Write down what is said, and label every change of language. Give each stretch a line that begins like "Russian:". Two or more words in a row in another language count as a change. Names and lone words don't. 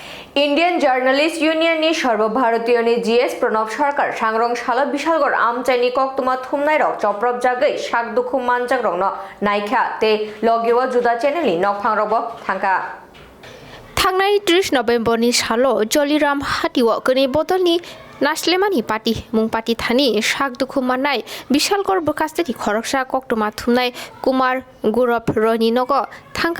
Kok Borok: ইন্ডিয়ান জার্নালিস্ট ইউনিয়ন সর্বভারতীয় জিএস প্রণব সরকার সাংরং সালো বিশালগড় আমচাইনি koktuma thumnai rok choprop jagai sak dukhu manjak rok no naikha te logiwa juda channel ni nokphang rok bo thangka thangwi 30 November ni salo Charilam hatiwo kini botol ni Naslemani party mung party thani sak dukhu manai bishalgor bokasteni khoroksa koktuma thumnai Kumar Gurop Roni nogo thangka